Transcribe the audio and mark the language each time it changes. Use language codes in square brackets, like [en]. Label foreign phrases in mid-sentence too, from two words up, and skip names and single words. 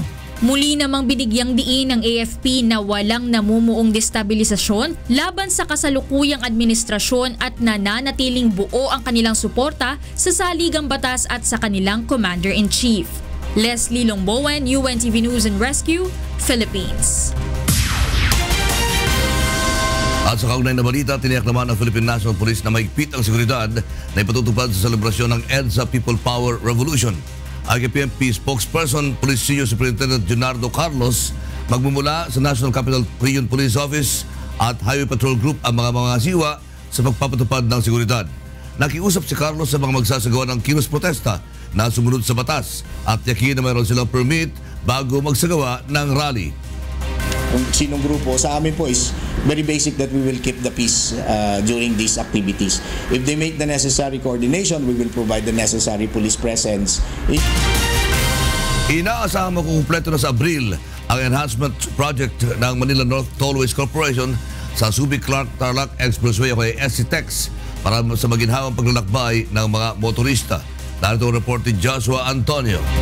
[tl] Muli namang binigyang diin ng AFP na walang namumuong destabilisasyon laban sa kasalukuyang administrasyon at nananatiling buo ang kanilang suporta sa saligang batas at sa kanilang Commander-in-Chief. Leslie Longbowen, UNTV News and Rescue, Philippines. At sa kaugnay na balita, tiniyak naman ng Philippine National Police na mahigpit ang seguridad na ipatutupad sa selebrasyon ng EDSA People Power Revolution. Ang PNP spokesperson, Police Senior Superintendent Junardo Carlos, magmumula sa National Capital Region Police Office at Highway Patrol Group ang mga siwa sa pagpapatupad ng seguridad. Nakiusap si Carlos sa mga magsasagawa ng kilos protesta na sumunod sa batas at yakin na mayroon silang permit bago magsagawa ng rally. kung sinong grupo. Sa amin po [en] is very basic that we will keep the peace during these activities. If they make the necessary coordination, we will provide the necessary police presence. [tl] Inaasahang makukumpleto na sa Abril ang [en] enhancement project [tl] ng Manila North Tollways Corporation sa Subic-Clark-Tarlac Expressway o SCTEX para sa maginhawang paglalakbay ng mga motorista. Narito ang report ni Joshua Antonio.